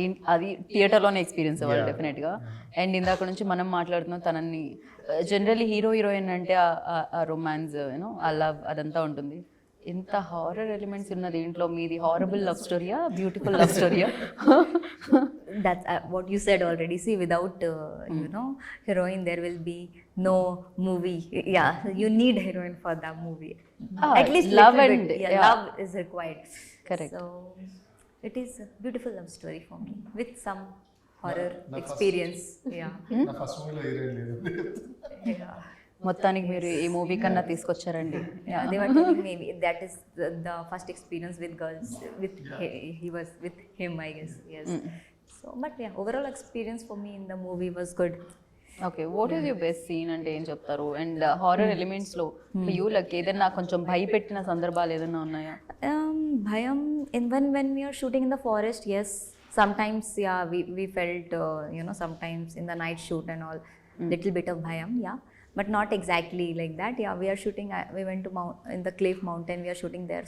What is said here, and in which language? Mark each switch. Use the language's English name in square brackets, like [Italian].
[Telugu] అది థియేటర్లోనే ఎక్స్పీరియన్స్ అవ్వాలి డెఫినెట్గా. అండ్ ఇందాక నుంచి మనం మాట్లాడుతున్నాం తనని, జనరల్లీ హీరో హీరోయిన్ అంటే ఆ రొమాన్స్, ఆ లవ్ అదంతా ఉంటుంది. ఇంత హారర్ ఎలిమెంట్స్ ఉన్న దీంట్లో మీది horrible love స్టోరీయా, beautiful love స్టోరీయా? [English] That's what you said already. See, without heroine, there will be no movie. Yeah, you need heroine for that movie. At least love little and bit. Yeah, yeah. love is required. Correct. So it is a beautiful love story for me with some horror experience. Yeah. [Telugu] నా first మూవీలో heroine లేదు. [English] Yeah. [Telugu] మొత్తానికి మీరు ఈ movie కన్నా తీసుకొచ్చారండి. [English] Yeah, they were telling me that is the first experience with girls. With he was with him, I guess. Yes. So, but yeah, overall experience for me in the movie was good. [Telugu] Okay, [English] what is your best scene [Telugu] అంటే ఏం చెప్తారు? And horror ఎలిమెంట్స్లో [English] you like [Telugu] ఏదైనా కొంచెం భయపెట్టిన సందర్భాలు ఏదైనా ఉన్నాయా? [English] Bhayam, when we are shooting in the forest, yes. Sometimes, yeah, we felt, sometimes in the night shoot and all, little bit of bhayam, yeah. But not exactly like that. Yeah, we are shooting, we went to in the Cliff Mountain, we are shooting there.